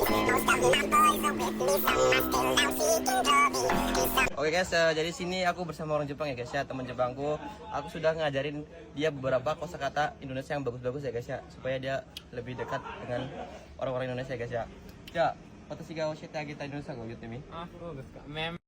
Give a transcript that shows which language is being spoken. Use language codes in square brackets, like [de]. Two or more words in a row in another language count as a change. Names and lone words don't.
[en] Most of my boys are with me, some are still out seeking glory, and some [id] Oke guys, jadi sini aku bersama orang Jepang ya guys ya, teman Jepangku. Aku sudah ngajarin dia beberapa kosakata Indonesia yang bagus-bagus ya guys ya, supaya dia lebih dekat dengan orang-orang Indonesia ya guys ya. Ya, [ja] 私が教えてあげたいIndonesia語を言ってみ。あ、そうですか。